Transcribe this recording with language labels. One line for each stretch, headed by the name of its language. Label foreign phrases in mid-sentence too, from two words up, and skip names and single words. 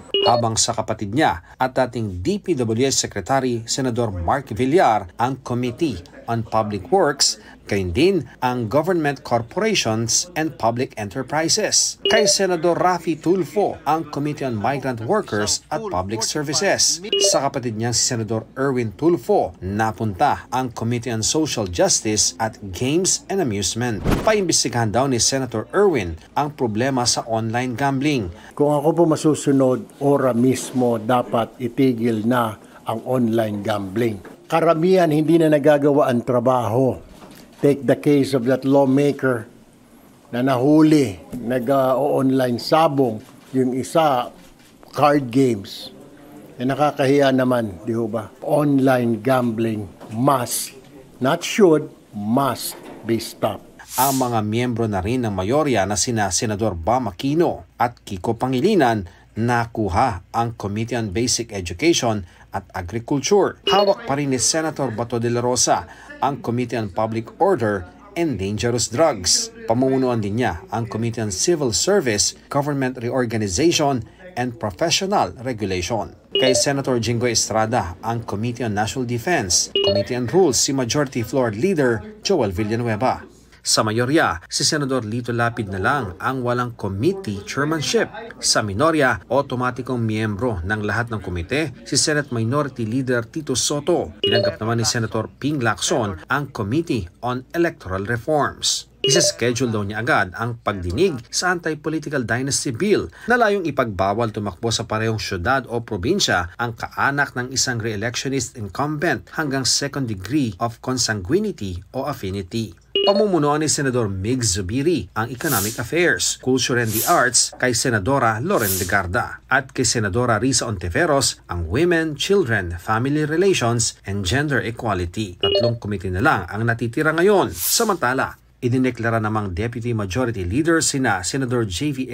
Filipino: Habang sa kapatid niya at dating DPWH Secretary Senador Mark Villar ang Committee on Public Works, gayon din ang Government Corporations and Public Enterprises. Kay Senador Raffy Tulfo ang Committee on Migrant Workers at Public Services. Sa kapatid niya si Senador Erwin Tulfo, napunta ang Committee on Social Justice at Games and Amusement. Paimbestigahan daw ni Senator Erwin ang problema sa
English: online gambling.
Filipino: Kung ako po masusunod, ora mismo dapat itigil na ang
English: online gambling.
Filipino: Karamihan hindi na nagagawa ang trabaho.
English: Take the case of that lawmaker
Filipino: na nahuli, nag-online sabong, yung isa,
English: card games.
Filipino: Nakakahiya naman, di ba?
English: Online gambling must, not should, must be stopped.
Filipino: Ang mga miyembro na rin ng mayorya na sina Senador Bam Aquino at Kiko Pangilinan nakuha ang Committee on Basic Education at Agriculture. Hawak pa rin ni Senator Bato de la Rosa ang Committee on Public Order and Dangerous Drugs. Pamumunuan din niya ang Committee on Civil Service, Government Reorganization and Professional Regulation. Kay Senator Jinggoy Estrada ang Committee on National Defense, Committee on Rules si Majority Floor Leader Joel Villanueva. Sa mayorya, si Senador Lito Lapid na lang ang walang
English: committee chairmanship.
Filipino: Sa minorya, otomatikong miyembro ng lahat ng komite si Senate Minority Leader Tito Soto. Tinanggap naman ni Senator Ping Lacson ang Committee on Electoral Reforms. Isa-schedule daw niya agad ang pagdinig sa Anti-Political Dynasty Bill na layong ipagbawal tumakbo sa parehong syudad o probinsya ang kaanak ng isang
English: re-electionist incumbent
Filipino: hanggang
English: second degree of consanguinity
Filipino: o affinity. Pamumunuan ni Senador Mig Zubiri ang Economic Affairs, Culture and the Arts kay Senadora Loren Legarda at kay Senadora Risa Ontiveros ang Women, Children, Family Relations and Gender Equality. 3 komite na lang ang natitira ngayon. Samantala, idineklara namang Deputy Majority Leader sina Senador J.V.